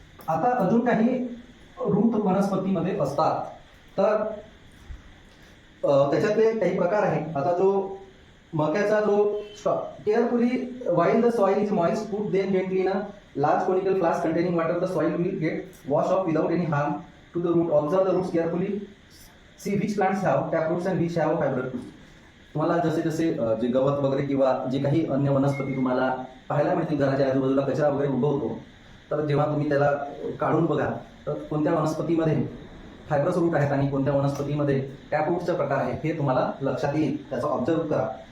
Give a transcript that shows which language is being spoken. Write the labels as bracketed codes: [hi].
[mr] आता अजून काही रूट वनस्पतीमध्ये असतात, तर त्याच्यातले काही प्रकार आहेत. आता जो मक्याचा जो [en] Carefully while the soil is moist, put them gently in a large conical flask containing water. The soil will get washed off without any harm to the root. Observe the roots carefully. See which plants have tap roots and which have fibrous roots. [mr] तुम्हाला जसे जसे जे गवत वगैरे किंवा जे काही अन्य वनस्पती तुम्हाला पाहायला मिळतील, घराच्या आजूबाजूला कचरा वगैरे उगवतो, तर जेव्हा तुम्ही त्याला काढून बघा तर कोणत्या वनस्पतीमध्ये फायब्रस रूट आहेत आणि कोणत्या वनस्पतीमध्ये टॅप रूटचा प्रकार आहे हे तुम्हाला लक्षात येईल. त्याचा ऑब्झर्व करा.